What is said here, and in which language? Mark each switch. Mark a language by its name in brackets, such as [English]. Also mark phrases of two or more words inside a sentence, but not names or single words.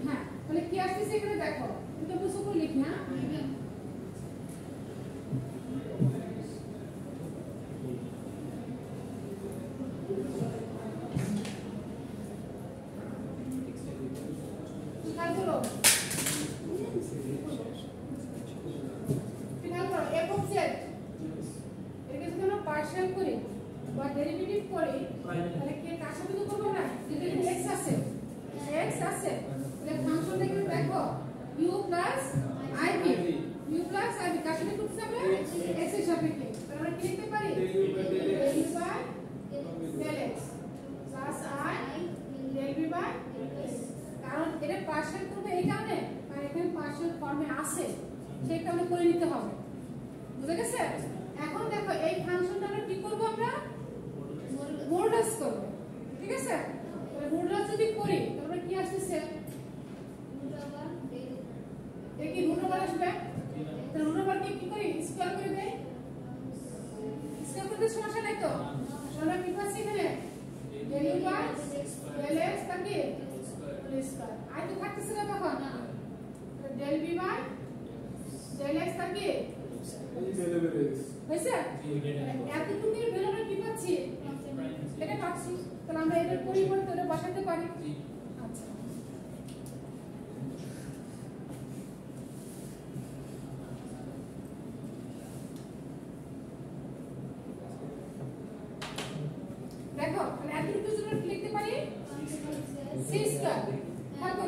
[Bangla] হ্যাঁ তাহলে কি আসছে এখানে দেখো এটা বুঝো করে লিখি হ্যাঁ খেয়াল করো [English] f of z [Bangla] এটাকে যদি আমরা পার্শিয়াল করি বা ডেরিভেটিভ করি তাহলে কি কার সাথে তো করব না যদি x আছে তাহলে ফাংশনটা কি দেখো [English] u plus ib [Bangla] কার সাথে করতে হবে x এর সাপেক্ষে তাহলে আমরা কি লিখতে পারি [English] del u by del x plus i del v by [Bangla] কারণ এটা পার্শিয়াল করবে এই কারণে কারণ এখানে পার্শিয়াল ফর্মে আছে সেই কারণে করে নিতে হবে বুঝা গেছে এখন দেখো এই ফাংশনটা আমরা কি করব আমরা মডুলাস করব ঠিক আছে তাহলে মডুলাস যদি করি তাহলে কি আসছে এই কি [English] root over [Bangla] আসবে তাহলে [English] root over [Bangla] কি করি স্কয়ার করে দেই স্কয়ার করতে সমস্যা নাই তো আমরা কি পাচ্ছি এখানে [English] del u by del x [Bangla] তাকে স্কয়ার আই তো থাকতেছে না তখন [English] del v by del x [Bangla] তাকে হয়েছে এতটুকুর ভ্যালু আমরা কি পাচ্ছি এটা পাচ্ছি তাহলে আমরা এটার পরিবর্তে এটা বসাতে পারি আচ্ছা দেখো তাহলে এতটুকু জন্য কি লিখতে পারি [English] c square [Bangla] হ্যাঁ করো